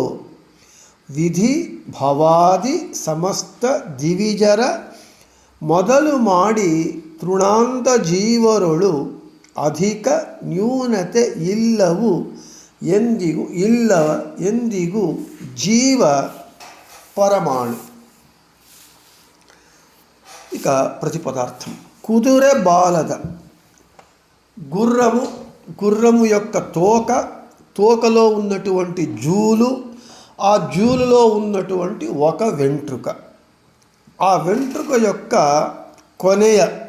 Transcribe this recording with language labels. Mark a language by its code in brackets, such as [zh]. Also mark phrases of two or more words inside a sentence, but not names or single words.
[kn] ವಿಧಿ ಭವಾದಿ ಸಮಸ್ತ ದಿವಿಜರ ಮೊದಲು ಮಾಡಿ ತೃಣಾಂತ ಜೀವರೊಳು ಅಧಿಕ ನ್ಯೂನತೆ ಇಲ್ಲವು ಎಂದಿಗೂ ಜೀವ ಪರಮಾಣು. [te] ఇక ప్రతిపదార్థం. [kn] ಕುದುರೆ ಬಾಲದ, [te] గుర్రము యొక్క తోకలో ఉన్నటువంటి జూలు, ఆ జూలులో ఉన్నటువంటి ఒక వెంట్రుక, ఆ వెంట్రుక యొక్క కొనెయ